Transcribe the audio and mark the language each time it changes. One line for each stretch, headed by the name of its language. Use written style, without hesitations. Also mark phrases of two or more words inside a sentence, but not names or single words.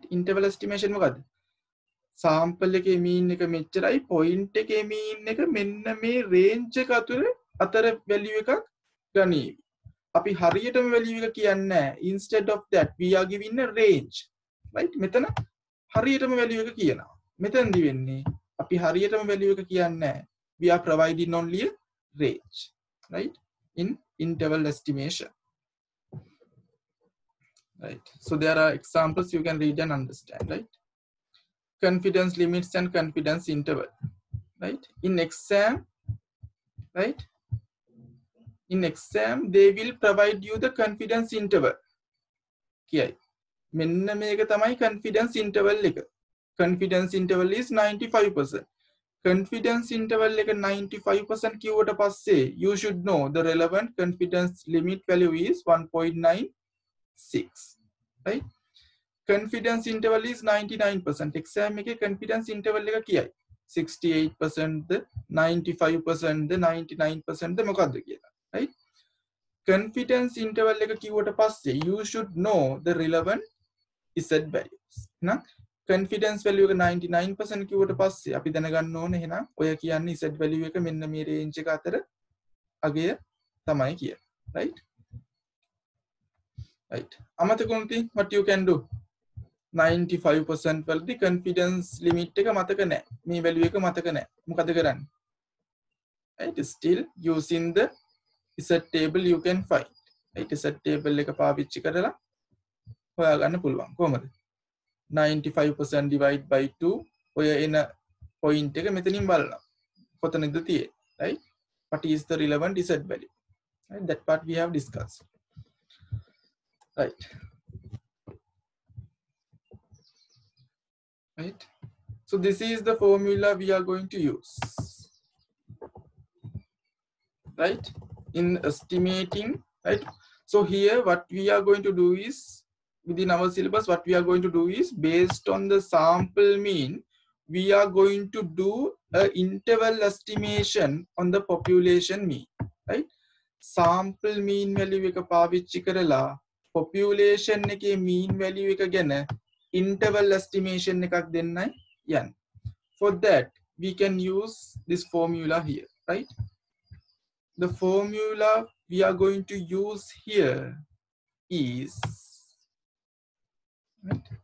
English: Interval estimation
Sinhala: මොකද්ද? sample එකේ mean එක මෙච්චරයි, point එකේ mean එක මෙන්න මේ range එක අතර value එකක් ගනීවි. අපි හරියටම value එක කියන්නේ නැහැ.
English: Instead of that we are giving a range, right?
Sinhala: මෙතන හරියටම value එක කියනවා. මෙතනදි වෙන්නේ අපි හරියටම value එක කියන්නේ නැහැ.
English: We are providing only a range, right? In interval estimation, right? So there are examples you can read and understand, right? Confidence limits and confidence interval, right? In exam, right? In exam they will provide you the confidence interval.
Sinhala: කියයි මෙන්න මේක තමයි
English: confidence interval
Sinhala: එක.
English: Confidence interval is 95%. Confidence interval
Sinhala: එක 95% කිව්වට පස්සේ
English: you should know the relevant confidence limit value is 1.96, right? Confidence interval is 99%.
Sinhala: exam එකේ
English: confidence interval
Sinhala: එක කියයි 68%, 95%, 99% මොකක්ද කියලා, right?
English: Confidence interval
Sinhala: එක කිව්වට පස්සේ
English: you should know the relevant z values.
Sinhala: එහෙනම්
English: confidence value
Sinhala: එක 99% කිව්වට පස්සේ අපි දැනගන්න ඕනේ එහෙනම් ඔය කියන්නේ
English: z value
Sinhala: එක මෙන්න මේ range එක අතර අගය තමයි කියන්නේ, right?
English: Right. අමතකුණුති what you can do?
Sinhala: 95% වලදී confidence limit එක මතක නැහැ. මේ value එක මතක නැහැ. මොකද කරන්නේ?
English: Right? Still using the z table you can find.
Sinhala: Right?
English: z table
Sinhala: එක පාවිච්චි කරලා හොයාගන්න පුළුවන්. කොහමද? 95%
English: divide by
Sinhala: 2 ඔය එන point එක මෙතනින් බලනවා. කොතනද තියෙන්නේ?
English: Right? What is the relevant z value? Right? That part we have discussed. Right. Right. So this is the formula we are going to use, right, in estimating, right? So here what we are going to do is, within our syllabus what we are going to do is, based on the sample mean we are going to do a interval estimation on the population mean, right? Sample mean value
Sinhala: එක පාවිච්චි කරලා population එකේ
English: mean value
Sinhala: එක ගැන
English: interval estimation
Sinhala: එකක් දෙන්නයි යන්නේ.
English: For that we can use this formula here, right? The formula we are going to use here is, right?